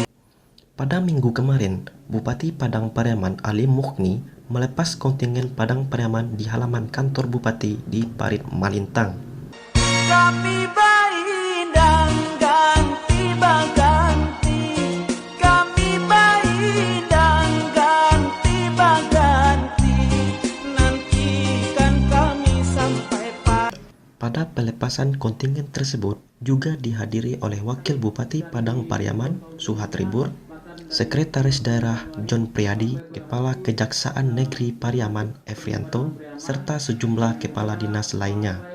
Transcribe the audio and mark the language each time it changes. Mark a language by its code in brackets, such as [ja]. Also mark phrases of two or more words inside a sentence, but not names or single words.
[id] Pada minggu kemarin, Bupati Padang Pariaman Ali Mukhni melepas kontingen Padang Pariaman di halaman kantor Bupati di Parit Malintang. [min] Kami baindang ganti baganti, kami baindang ganti baganti. [id] Nantikan kami sampai Pada pelepasan kontingen tersebut juga dihadiri oleh Wakil Bupati Padang Pariaman Suhat Ribur, Sekretaris Daerah John Priadi, Kepala Kejaksaan Negeri Pariaman Efrianto, serta sejumlah kepala dinas lainnya.